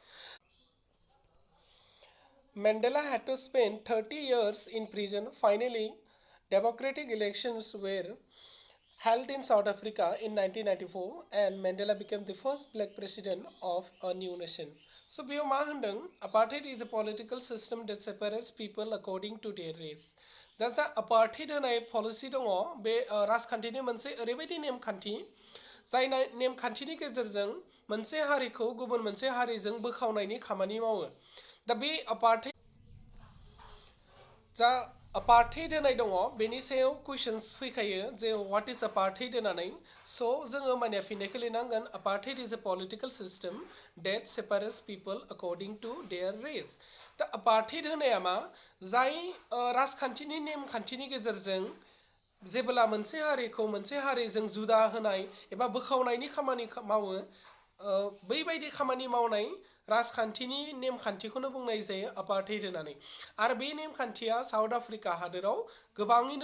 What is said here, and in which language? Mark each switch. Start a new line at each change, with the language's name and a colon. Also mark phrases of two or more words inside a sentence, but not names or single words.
English: Mandela had to spend 30 years in prison. Finally, democratic elections were held in South Africa in 1994 and Mandela became the first black president of a new nation. So
Bodo: बेयाव मा होनदों
English: apartheid is a political system that separates people according to their race.
Bodo: दा जा apartheid होनाय पलिसि दङ बे राजखान्थिनि मोनसे ओरैबायदि नेमखान्थि जाय नेमखान्थिनि गेजेरजों मोनसे हारिखौ गुबुन मोनसे हारिजों बोखावनायनि खामानि मावो दा बे apartheid होनाय दङ बेनि सायाव कुइसन्स फैखायो जे
English: what is apartheid
Bodo: होननानै स' जोङो माने फिननायखौ लिरनांगोन
English: apartheid is a political system that separates people according to their race
Bodo: दा apartheid होनाया मा जाय राजखान्थिनि नेमखान्थिनि गेजेरजों जेब्ला मोनसे हारिखौ मोनसे हारिजों जुदा होनाय एबा बोखावनायनि खामानि मावो बैबायदि खामानि मावनाय राजखान्थिनि नेमखान्थिखौनो बुंनाय जायो apartheid होननानै आरो बे नेमखान्थिया साउथ आफ्रिका हादोराव गोबाङैनो